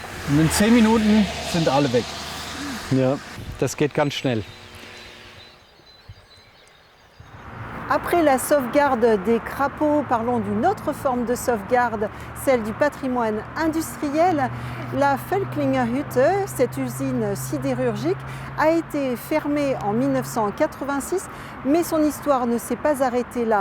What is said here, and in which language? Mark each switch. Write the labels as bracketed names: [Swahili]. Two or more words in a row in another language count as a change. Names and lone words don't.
[German] Und in 10 Minuten sind alle weg. Ja, das geht ganz schnell. [French] Après la sauvegarde des crapauds, parlons d'une autre forme de sauvegarde, celle du patrimoine industriel. La Völklingerhütte, cette usine sidérurgique, a été fermée en 1986, mais son histoire ne s'est pas arrêtée là.